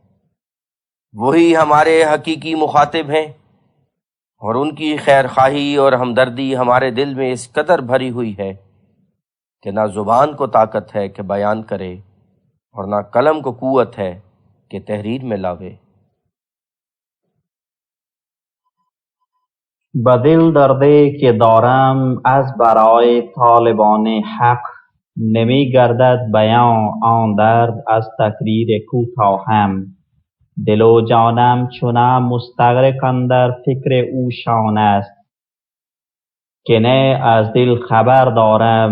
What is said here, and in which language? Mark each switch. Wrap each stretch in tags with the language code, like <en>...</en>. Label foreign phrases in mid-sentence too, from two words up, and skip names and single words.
<ur>وہی ہمارے حقیقی مخاطب ہیں، اور ان کی خیر خواہی اور ہمدردی ہمارے دل میں اس قدر بھری ہوئی ہے کہ نہ زبان کو طاقت ہے کہ بیان کرے اور نہ قلم کو قوت ہے کہ تحریر میں لاوے۔</ur> <fa>بدل درده که دارم از برای طالبان حق نمی گردد بیان آن درد از تقریر کوتاهم دل و جانم چنان مستغرق اندر فکر او شان است که نه از دل خبر دارم</fa>